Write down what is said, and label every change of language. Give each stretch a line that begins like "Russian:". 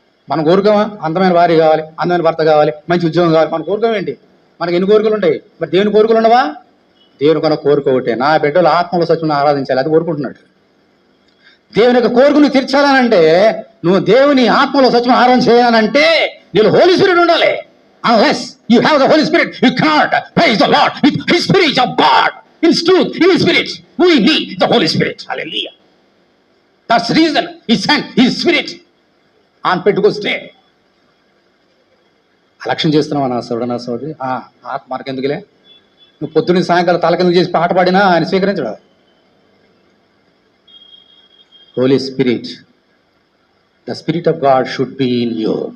Telugu: మనం కోరుకోమా? అందమైన భార్య కావాలి, అందమైన భర్త కావాలి, మంచి ఉద్యోగం కావాలి. మన కోరుకోం ఏంటి? మనకి ఎన్ని కోరికలు ఉంటాయి? మరి దేవుని కోరికలు ఉండవా? దేవుని కొన్న కోరిక ఒకటే, నా బిడ్డలు ఆత్మలో సత్యం ఆరాధించాలి. అది కోరుకుంటున్నాడు. దేవుని యొక్క కోరికను తీర్చాలనంటే, నువ్వు దేవుని ఆత్మలో సత్యం ఆరాధన చేయాలంటే నీలో హోలీ స్పిరిట్ ఉండాలి.
English: Unless you have the Holy Spirit, you cannot praise the Lord with His Spirit of God. In truth, in His Spirit, we need the Holy Spirit. Hallelujah. That's the reason He sent His Spirit on Pentecost day.
Telugu: అలక్ష్యం చేస్తున్నావా నా సోదరుడు, నా సోదరి? ఆత్మ మనకెందుకులే? నువ్వు పొద్దున్న సాయంకాలం తలకిందుకు చేసి పాట పాడినా ఆయన స్వీకరించడు.
English: Holy spirit, the spirit of God should be in you.